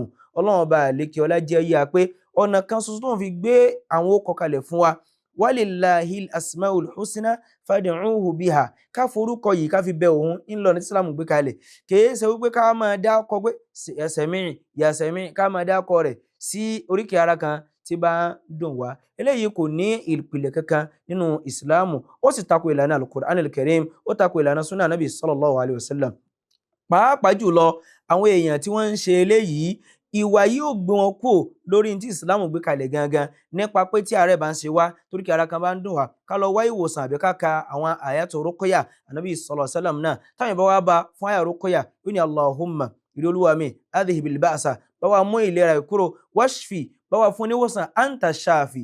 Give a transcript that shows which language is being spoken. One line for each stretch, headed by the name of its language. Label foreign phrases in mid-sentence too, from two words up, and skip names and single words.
Yoruba: Ọlọ́run ọba àlìkẹ́ ọlá jẹ́ yíya pé ọ̀nà kan ṣoṣo tó ń fi gbé àwọn orúkọ kalẹ̀ fún wa,
Arabic: ولله الأسماء الحسنى فادعوه بها,
Yoruba: ká forúkọ yìí ká fi bẹ òun ńlọ ní ìsìláàmù gbé kalẹ̀. Kìí ṣe wípé ká máa dákọ pé
Arabic: يا سميع', يا سميع',
Yoruba: ká máa dákọ rẹ̀ sí oríkèé ara kan tí bá ń dùn wá. Eléyìí kò ní ìpìlẹ̀ kankan nínú ìsìláàmù, ó sì tako ìlànà
Arabic: القرآن الكريم,
Yoruba: ó tako ìlànà
Arabic: سنة النبي صلى الله عليه وسلم.
Yoruba: Pàápàá jùlọ àwọn èèyàn tí wọ́n ń ṣe eléyìí, ìwà yìí ò gbé wọn kúrò lórí tí ìsìláàmù gbé kalẹ̀ gangan nípa pé tí àárẹ̀ bá ń ṣe wá, torí kí ara kan bá ń dùn wá, ká lọ wá ìwòsàn àbí ká ka àwọn àyátù rúkúyà Ànábì
Arabic: صلى الله عليه وسلم
Yoruba: náà. Táwọn ìbá wá bá fún àyà rúkúyà yóò ní Allahumma, ìrẹ́ Olúwa mi,
Arabic: أذهب البأس,
Yoruba: bá wa mú ìlera ìkúrò, washfi, bá wa fún níwòsàn,
Arabic: أنت الشافي.